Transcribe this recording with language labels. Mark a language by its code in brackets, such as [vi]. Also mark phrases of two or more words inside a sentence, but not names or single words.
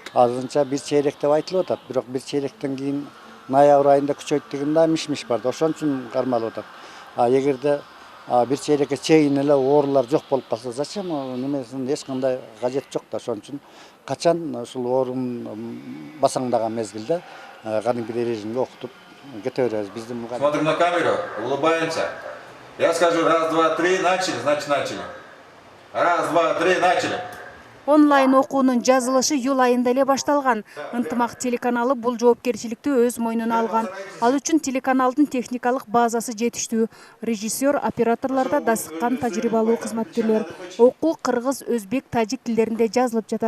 [ky] Азырынча бир чейрек деп айтылып атат, бирок бир чейректен кийин ноябрь айында күчөйт деген да миш-миш бар да. Ошон үчүн кармалып атат. Эгерде бир чейрекке чейин эле оорулар жок болуп калса, зачем немесин эч кандай кажет жок да. Ошон үчүн качан ушул оорунун басаңдаган мезгилде кадимки режимге окутуп кете беребиз. Биздин [ru] Смотрим на камеру, улыбаемся. Я скажу: раз, два, три, начали, значит начали. Раз, два, три, начали. [ky] Онлайн окуунун жазылышы июль айында эле башталган. Ынтымак телеканалы бул жоопкерчиликти өз мойнуна алган. Ал үчүн телеканалдын техникалык базасы жетиштүү. Режиссер, операторлордо дасыккан тажрыйбалуу кызматкерлер. Окуу кыргыз, өзбек, тажик тилдеринде жазылып жатат.